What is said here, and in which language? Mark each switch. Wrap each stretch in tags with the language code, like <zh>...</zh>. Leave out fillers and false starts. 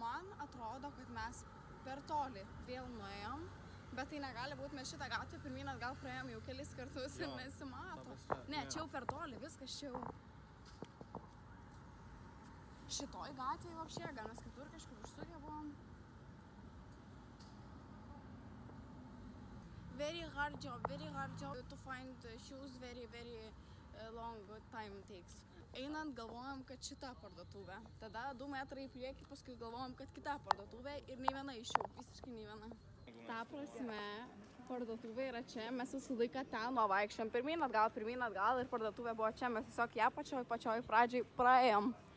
<lt>Man atrodo, kad mes per toli vėl nuėjom, bet tai negali būti, mes šitą gatvę pirmyn atgal praėjom jau kelis kartus ir nesimato. Ne, čia jau per toli, viskas čia jau. Šitoj gatvėje vapšė, gal mes kitur kažkur užsukę buvom.</lt> <en>Very hard job to find shoes, very long time takes.</en> <lt>Einant galvojam, kad šita parduotuvė, tada 2 metrai į priekį, paskui galvojam, kad kita parduotuvė ir nei viena iš jų, visiškai nei viena. Ta prasme, parduotuvė yra čia, mes visą laiką ten vaikščiom, pirmyn atgal ir parduotuvė buvo čia, mes tiesiog ją pačioj pradžiai praėjom.</lt>